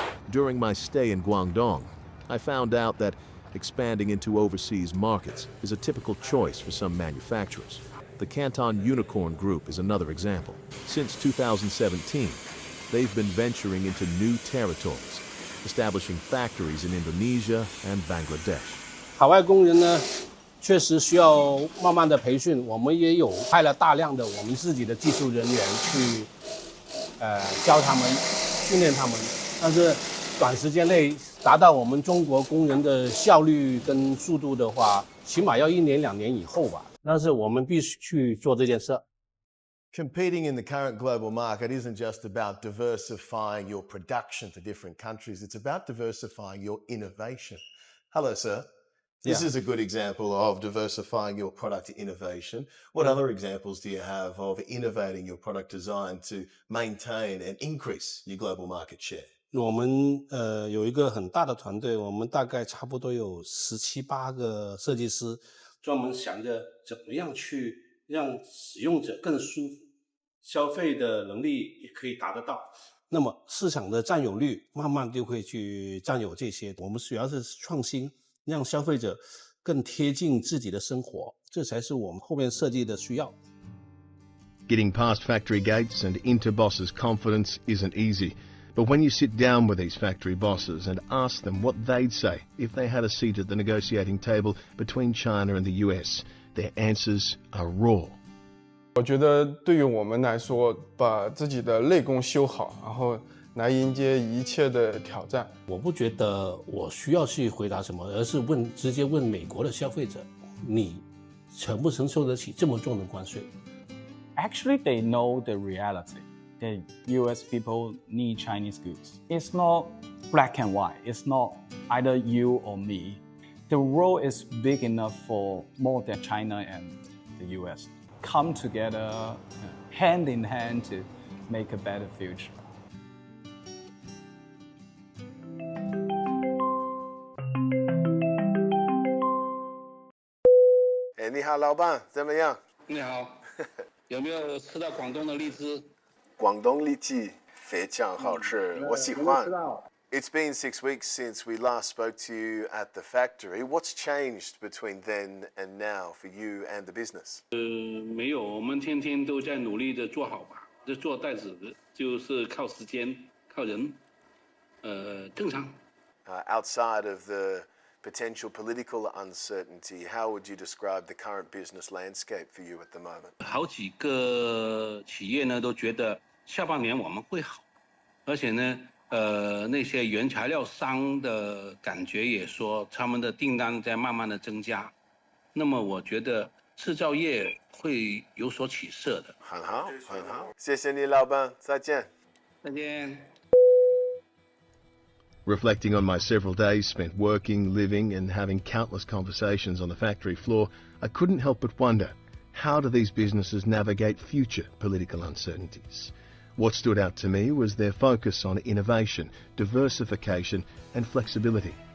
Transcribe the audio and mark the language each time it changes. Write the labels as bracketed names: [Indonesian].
[English] During my stay in Guangdong, I found out that expanding into overseas markets is a typical choice for some manufacturers. The The Canton Unicorn Group is another example. Since 2017, they've been venturing into new territories, establishing factories in Indonesia and Bangladesh. [Chinese] 海外工人呢，确实需要慢慢的培训，我们也有派了大量的我们自己的技术人员去，教他们、训练他们，但是短时间内达到我们中国工人的效率跟速度的话，起码要1年2年以后吧。但是我们必须去做这件事。 [English] Competing in the current global market isn't just about diversifying your production to different countries, it's about diversifying your innovation. Hello, sir. This is a good example of diversifying your product innovation. What other examples do you have of innovating your product design to maintain and increase your global market share? [Chinese] 我们有一个很大的团队，我们大概差不多有17、18个设计师，专门想着怎么样去让使用者更舒服，消费的能力也可以达得到。那么市场的占有率慢慢就会去占有这些。我们主要是创新，让消费者更贴近自己的生活，这才是我们后面设计的需要。 [English] Getting past factory gates and into bosses' confidence isn't easy. But when you sit down with these factory bosses and ask them what they'd say if they had a seat at the negotiating table between China and the US, their answers are raw. [Chinese] 我觉得对于我们来说，把自己的内功修好，然后来迎接一切的挑战。我不觉得我需要去回答什么，而是直接问美国的消费者，你承不承受得起这么重的关税？ [English] Actually, they know the reality. The US people need Chinese goods. It's not black and white. It's not either you or me. The world is big enough for more than China and the US. Come together, hand in hand to make a better future. [Chinese] 你好，老板，怎么样？你好，有没有吃到广东的荔枝？广东荔枝非常好吃，我喜欢。 [English] It's been 6 weeks since we last spoke to you at the factory. What's changed between then and now for you and the business? [Chinese] 没有，我们天天都在努力的做好吧。这做袋子就是靠时间，靠人，正常。 [English] Outside of the potential political uncertainty, how would you describe the current business landscape for you at the moment? [Chinese] 好几个企业呢都觉得下半年我们会好，而且呢，那些原材料商的感觉也说他们的订单在慢慢的增加，那么我觉得制造业会有所起色的。很好，很好，谢谢你，老板，再见。再见。 [English] Reflecting on my several days spent working, living, and having countless conversations on the factory floor, I couldn't help but wonder, how do these businesses navigate future political uncertainties? What stood out to me was their focus on innovation, diversification, and flexibility.